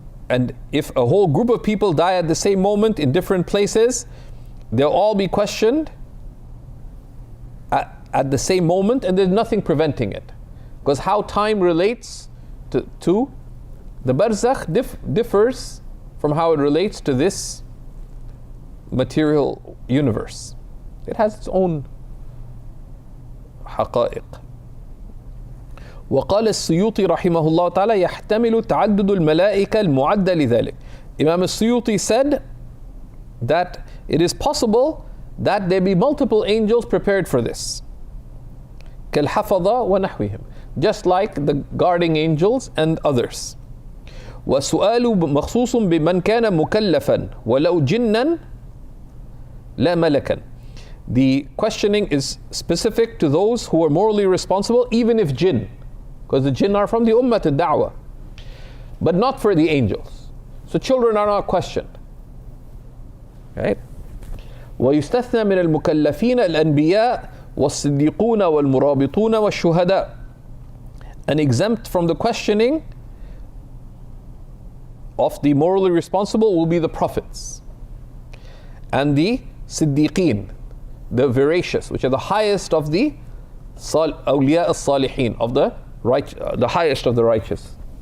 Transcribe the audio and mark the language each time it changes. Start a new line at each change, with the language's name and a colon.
English: And if a whole group of people die at the same moment in different places, they'll all be questioned at the same moment, and there's nothing preventing it. Because how time relates to the barzakh differs from how it relates to this material universe. It has its own حقائق.
Arabic: وقال السيوطي رحمه الله تعالى يحتمل تعدد الملائكة المعدة لذلك.
English: Imam Sawi said that it is possible that there be multiple angels prepared for this.
Arabic: كالحفظة ونحوهم.
English: Just like the guarding angels and others.
Arabic: وسؤال مخصوص بمن كان مكلفا ولو جنا لا ملكا.
English: The questioning is specific to those who are morally responsible, even if jinn, because the jinn are from the ummah al-da'wah, but not for the angels. So children are not questioned. Right?
Arabic: ويستثنى من المكلفين الأنبياء والصديقون والمرابطون والشهداء.
English: And exempt from the questioning of the morally responsible will be the prophets and the siddiqeen, the veracious, which are the highest of the awliya al-salihin, of the highest of the righteous.